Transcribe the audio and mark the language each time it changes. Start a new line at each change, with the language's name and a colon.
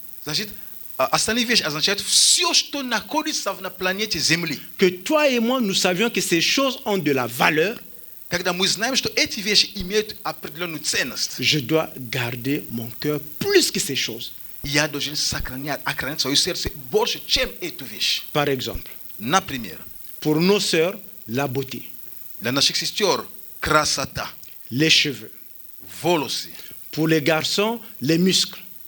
Russian: значит, остальные вещи означают все, что находится на планете Земли.
French: que toi et moi, nous savions que ces choses ont de la valeur,
Russian: Когда мы знаем, что эти вещи имеют определенную ценность,
French: je dois garder mon cœur plus que ces choses.
Russian: я должен охранять свое сердце больше, чем эту вещь.
French: Par exemple,
Russian: Например,
French: pour nos sœurs, la beauté,
Russian: для наших сестер красота,
French: les cheveux.
Russian: волосы.
French: Pour les garçons, les muscles.